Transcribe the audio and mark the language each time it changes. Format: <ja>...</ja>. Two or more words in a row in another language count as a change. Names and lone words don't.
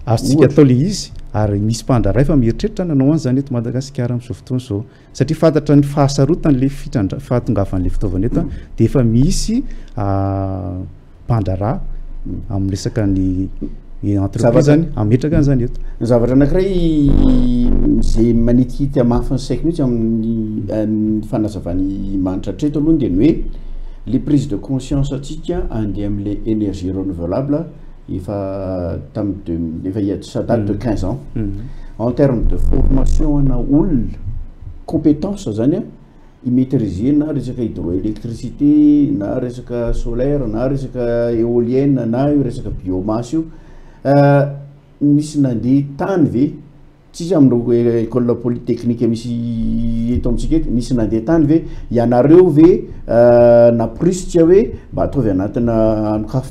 <mg>azontsika atao le izy ary misy mpandraray fa mieritreritra nanao an'izany eto Madagasikara amin'izao fotoana izao satria fantatra ny fahasarotan'le fahatongavan'le fitaovana eto dia efa misy mpandrarà amin'ny resaka ny entreprise zany ametraka an'izany eto zavatra anankiray zay manitikity amafany saiko mihitsy amin'ny fanazavany manitra treto aloha dia ny hoe</mg> <fr>les prises de conscience</fr> <mg>atsika andeha amin'le</mg> <fr>énergie renouvelable</fr> <mg>efa</mg> <fr>ça date de 15 ans en termes de formation</fr> <mg>ana olona compétence zany imaîtriser na resaka hydroélectricité na resaka solaire na resaka éolienne na io resaka biomasse io misy nandeha tany ve tsisy amin'ireo</mg> <fr>école polytechnique</fr> <mg>misy eto amintsika eto misy nandeha tany ve ianareo ve naprisika hoe mba ataovy anatina anokafy</mg>